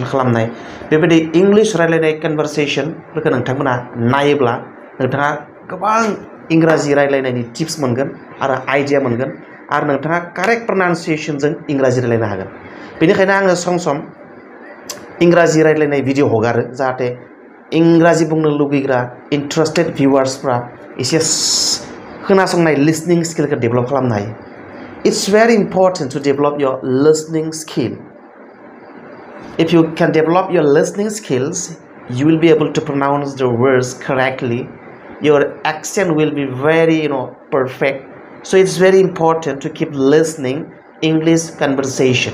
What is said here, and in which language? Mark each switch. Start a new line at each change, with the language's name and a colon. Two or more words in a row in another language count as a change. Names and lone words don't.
Bodo: खालामनाय बेबायदि इंग्लिश रायलायनाय कन्वर्सेशनफोरखौ नोंथांमोना नायोब्ला नोंथाङा गोबां इंराजि रायलायनायनि टिप्स मोनगोन आरो आइडिया मोनगोन आरो नोंथाङा कारेक्ट प्रनाउन्सिएशनजों इंराजि रायलायनो हागोन बेनिखायनो आङो सम इंराजि रायलायनाय भिडिअ हगारो जाहाथे इंराजि बुंनो लुबैग्रा
English: interested viewers
Bodo: एसे खोनासंनाय
English: listening skill develop
Bodo: खालामनो हायो
English: It's very important to develop your listening skill. If you can develop your listening skills, you will be able to pronounce the words correctly. Your accent will be very, perfect. So it's very important to keep listening English conversation.